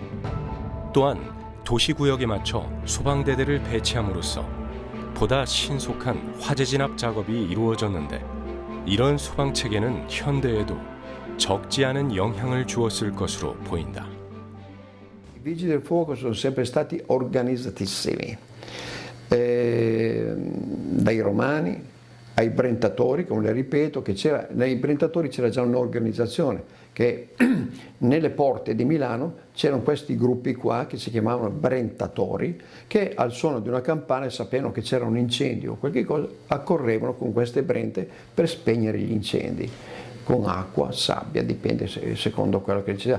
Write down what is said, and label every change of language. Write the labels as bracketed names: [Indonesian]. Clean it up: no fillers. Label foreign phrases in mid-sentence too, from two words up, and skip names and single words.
[Korean] 또한 도시구역에 맞춰 소방대대를 배치함으로써 보다 신속한 화재 진압 작업이 이루어졌는데 이런 소방체계는 현대에도 적지 않은 영향을 주었을 것으로 보인다. [Italian] I vigili del fuoco sono sempre stati organizzatissimi, dai romani ai brentatori, come le ripeto, che nei brentatori c'era già un'organizzazione che nelle porte di Milano c'erano questi gruppi qua che si chiamavano brentatori, che al suono di una campana sapevano che c'era un incendio o qualche cosa, accorrevano con queste brente per spegnere gli incendi, con acqua, sabbia, dipende secondo quello che c'era.